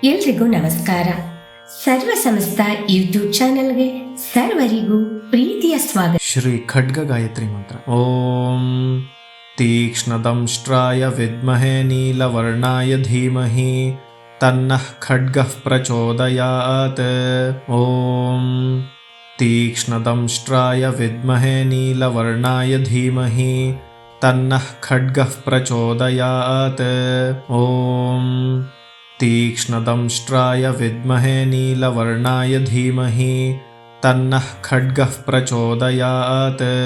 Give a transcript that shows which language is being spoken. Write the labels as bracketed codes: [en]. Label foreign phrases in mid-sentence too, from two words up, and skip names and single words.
[kn] ಎಲ್ರಿಗೂ ನಮಸ್ಕಾರ. ಸರ್ವ ಸಮಸ್ತ ಯೂಟ್ಯೂಬ್ ಚಾನೆಲ್ಗೆ ಸರ್ವರಿಗೂ ಪ್ರೀತಿಯ ಸ್ವಾಗತ. [sa] ಶ್ರೀ ಖಡ್ಗ ಗಾಯತ್ರಿ ಮಂತ್ರ. ಓಂ ತೀಕ್ಷ್ಣದಂಷ್ಟ್ರಾಯ ವಿದ್ಮಹೇ ನೀಲವರ್ಣಾಯ ಧೀಮಹಿ ತನ್ನಃ ಖಡ್ಗಃ ಪ್ರಚೋದಯಾತ್. ಓಂ ತೀಕ್ಷ್ಣದಂಷ್ಟ್ರಾಯ ವಿದ್ಮಹೇ ನೀಲವರ್ಣಾಯ ಧೀಮಹಿ ತನ್ನಃ ಖಡ್ಗಃ ಪ್ರಚೋದಯಾತ್. ಓಂ तीक्ष्णदंष्ट्राय विद्महे नीलवर्णाय धीमहि तन्नः खड्गः प्रचोदयात्.